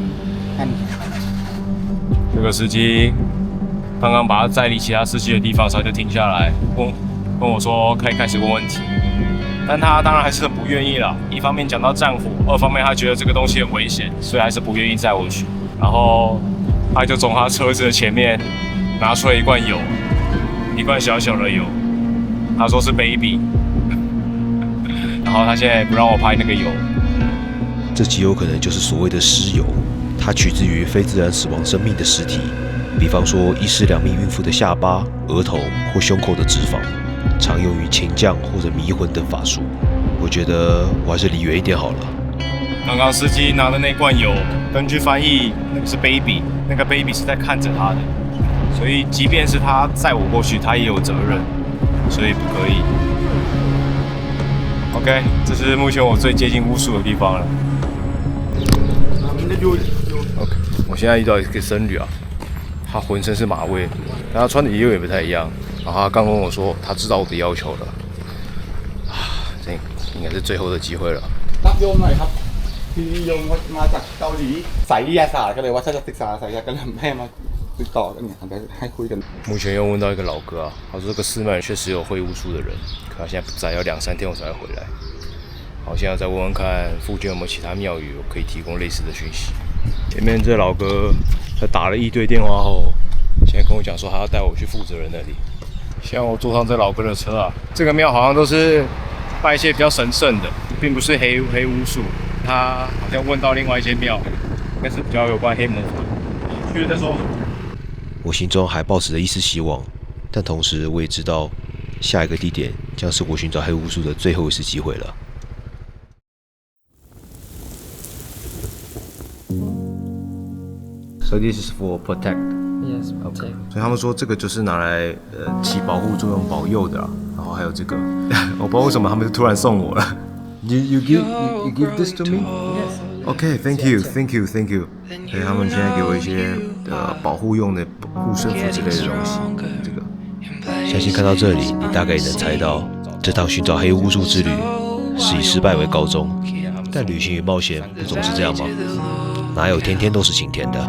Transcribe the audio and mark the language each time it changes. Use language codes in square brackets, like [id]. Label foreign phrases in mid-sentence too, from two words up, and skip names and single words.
[zh] 這個司機剛剛把他載離其他司機的地方，他就停下來問我說可以開始問問題，但他當然還是很不願意啦。一方面講到戰火，二方面他覺得這個東西很危險，所以還是不願意載我去。然後他就從他車子的前面拿出了一罐油，一罐小小的油，他說是 baby，然後他現在也不讓我拍那個油。這極有可能就是所謂的屍油，它取自於非自然死亡生命的屍體，比方說一屍兩命孕婦的下巴、額頭或胸口的脂肪，常用於擒將或者迷魂等法術。我覺得我還是離遠一點好了。剛剛司機拿的那罐油，根據翻譯，那個是 baby， 那個 baby 是在看着他的，所以即便是他載我過去，他也有責任，所以不可以。OK， 這是目前我最接近巫術的地方了。OK， 我現在遇到一個僧侶啊，他渾身是馬味，但他穿的衣服也不太一樣。然後他剛跟我說，他知道我的要求了。這應該是最後的機會了。 [th] ที่โยมมาจากเกาหลีไสยศาสตร์ก็เลยว่าถ้าจะศึกษาไสยศาสตร์ก็เลยให้มาติดต่อกันเนี่ยให้คุยกัน [zh] 目前又問到一個老哥啊，他說這個司馬確實有會巫術的人，可他現在不在，要2-3天我才會回來。好，現在再問問看附近有沒有其他廟宇可以提供類似的訊息。前面這老哥他打了一堆電話後，現在跟我講說他要帶我去負責人那裡。現在我坐上這老哥的車啊，這個廟好像都是拜一些比較神聖的，並不是黑巫術。他好像問到另外一間廟，應該是比較有關黑魔法。去了再說。我心中還抱持着一絲希望，但同時我也知道，下一個地點將是我尋找黑巫術的最後一次機會了。 [en] So this is for protect Yes. OK。 [zh] 所以他們說這個就是拿來起保護作用、保佑的啊。然後還有這個，我不知道為什麼他們就突然送我了。 [en] You give this to me? Yes. OK, thank you. [zh] 所以他們现在給我一些保護用的護身符之類的東西。這個，相信看到這裡，你大概也能猜到，這趟尋找黑巫術之旅是以失敗為告終。但旅行與冒險不總是這樣嗎？哪有天天都是晴天的？